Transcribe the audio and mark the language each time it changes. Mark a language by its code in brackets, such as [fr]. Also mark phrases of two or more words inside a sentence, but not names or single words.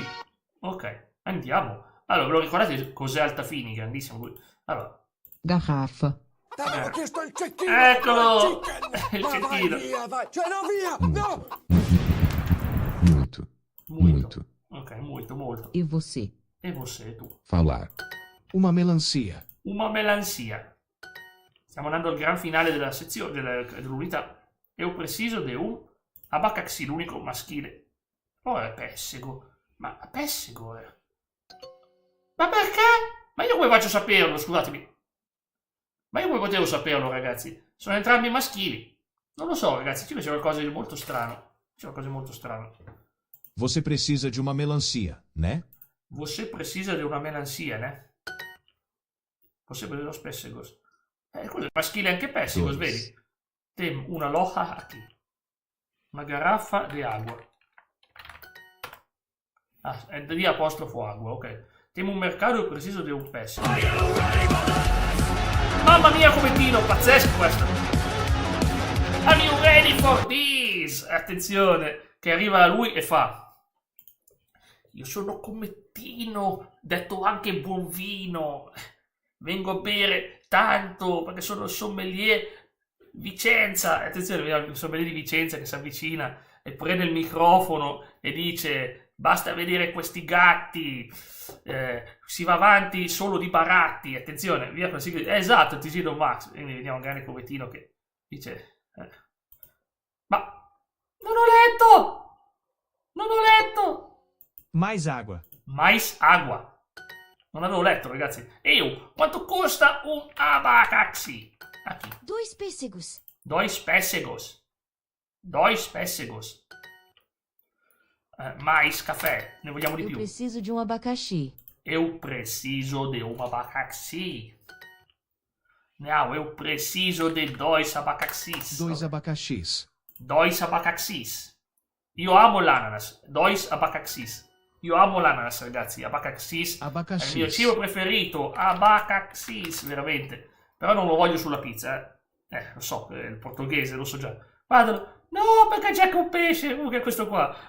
[it] Ok, andiamo. Allora, ve lo ricordate cos'è Altafini? Grandissimo lui. Allora. [pt] Garrafa. [it] T'avevo chiesto il cecchino! Eccolo! Chicken. Il Ma vai cecchino. via, vai! Cioè, no, via! No! [pt] Muito. [it] Ok, molto. [pt] E você? E você, tu? Falar. Uma melancia. [it] Una melanzia. Stiamo andando al gran finale della sezione, dell'unità. [pt] Eu preciso di un abacaxi, [it] l'unico maschile. Oh, è pessego. Ma pessego è. Ma perché? Ma io come faccio a saperlo, scusatemi. Ma io come potevo saperlo, ragazzi? Sono entrambi maschili. Non lo so, ragazzi, c'è qualcosa di molto strano. [pt] Você precisa de uma melancia, né? Você precisa di una melancia, né? Você precisa dello pessegos. Cos'è? [it] Maschile anche pessegos, vedi? [pt] Tem una loja aquí. Una garrafa di agua. [it] Ah, è di apostrofo agua, ok. Temo un mercato preciso di un pessego. Mamma mia, come tiro, pazzesco questo. [en] Are you ready for this? [it] Attenzione, che arriva lui e fa. Io sono Comettino, detto anche buon vino. Vengo a bere tanto perché sono il sommelier Vicenza. Attenzione, vediamo il sommelier di Vicenza che si avvicina e prende il microfono e dice: basta vedere questi gatti, si va avanti solo di baratti. Attenzione, via così. Esatto, Tigino Max. Quindi vediamo un grande Comettino che dice: ma non ho letto! [pt] Mais água. Mais agua. [it] Non avevo letto, ragazzi. E quanto costa un abacaxi? [pt] Aqui. 2 pêssegos. 2 pêssegos. 2 pêssegos. [it] Mais caffè. Ne vogliamo di [pt] Eu [it] più. [pt] preciso de um abacaxi. Eu preciso de um abacaxi. Não, eu preciso de 2 abacaxis. 2 abacaxis. 2 abacaxis. [it] Io amo l'ananas. 2 abacaxis. Io amo l'ananas, ragazzi. Abacaxis. Abacaxis. È il mio cibo preferito. Abacaxis, veramente. Però non lo voglio sulla pizza, lo so, è il portoghese, lo so già. Vado. No, perché c'è un pesce. Che è questo qua.